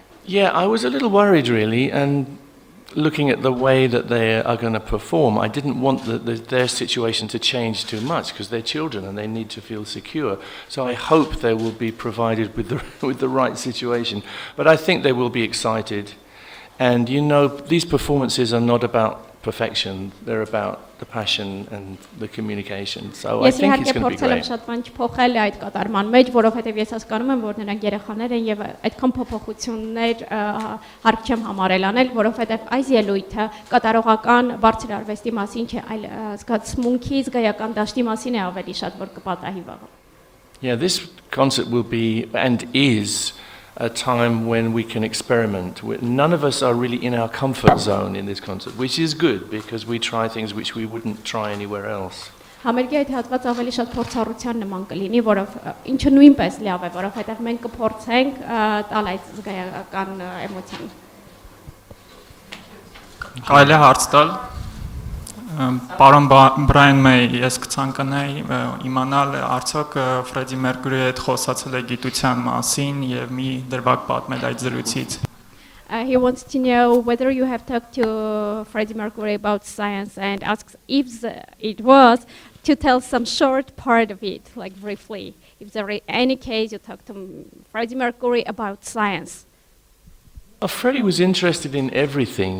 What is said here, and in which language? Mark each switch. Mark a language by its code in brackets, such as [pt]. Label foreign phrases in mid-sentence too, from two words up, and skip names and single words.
[en] Yeah, I was a little worried really, and looking at the way that they are going to perform, I didn't want their situation to change too much because they're children and they need to feel secure. So I hope they will be provided with the right situation. But I think they will be excited. And you know, these performances are not about perfection, they're about the passion and the communication. So I think it's going to be great. [hy] Ես իհարկե փորձել եմ շատ բան չփոխել այդ կատարման մեջ, որովհետև ես հասկանում եմ, որ նրանք երեխաներ են եւ այդքան փոփոխություններ հարկ չեմ համարել անել, որովհետև այս ելույթը կատարողական բարձր արվեստի մասին չէ, այլ զգացմունքի, զգայական դաշտի մասին է ավելի շատ, որ կպատահի վաղը։ [en] Yeah, this concert will be and is a time when we can experiment. None of us are really in our comfort zone in this concert, which is good because we try things which we wouldn't try anywhere else. [hy] Համերգի այդ հատվածը ավելի շատ փորձառության նման կլինի, որով ինչը նույնպես լավ է, որովհետև մենք կփորձենք տալ այդ զգայական էմոցիան։ Կարելի է հարց տալ։ Պարոն Բրայան Մեյի, ես կցանկանայի իմանալ արդյոք Ֆրեդի Մերկուրիի հետ խոսացել է գիտության մասին եւ մի դրվագ պատմել այդ զրույցից։ [en] He wants to know whether you have talked to Freddie Mercury about science and asks if it was to tell some short part of it, like briefly. If there is any case you talked to Freddie Mercury about science. Freddie was interested in everything.